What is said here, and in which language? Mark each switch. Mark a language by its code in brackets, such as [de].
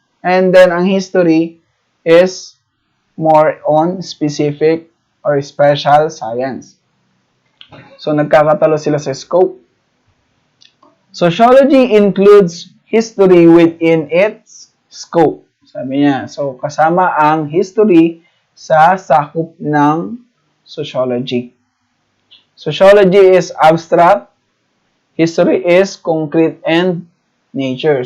[en] And then, ang history is more on specific or special science. So, [tl] nagkakatalo sila sa scope. [en] Sociology includes history within its scope. [tl] Sabi niya, so kasama ang history sa sakop ng sociology. [en] Sociology is abstract, history is concrete and nature.